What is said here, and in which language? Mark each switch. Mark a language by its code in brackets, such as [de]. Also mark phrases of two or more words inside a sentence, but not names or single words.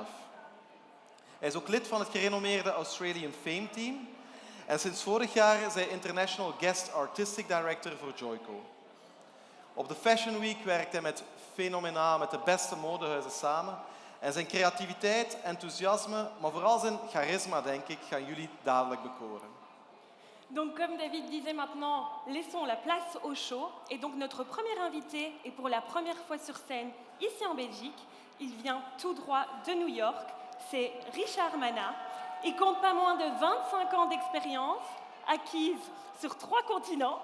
[nl] Hij is ook lid van het gerenommeerde Australian Fame Team en sinds vorig jaar is hij [en] International Guest Artistic Director [nl] voor Joico. Op de Fashion Week werkt hij met fenomenaal met de beste modehuizen samen en zijn creativiteit, enthousiasme, maar vooral zijn charisma, denk ik, gaan jullie dadelijk bekoren. [fr] Donc comme David disait maintenant, laissons la place au show. Et donc notre premier invité est pour la première fois sur scène ici en Belgique. Il vient tout droit de New York. C'est Richard Mannah. Il compte pas moins de 25 ans d'expérience acquise sur 3 continents.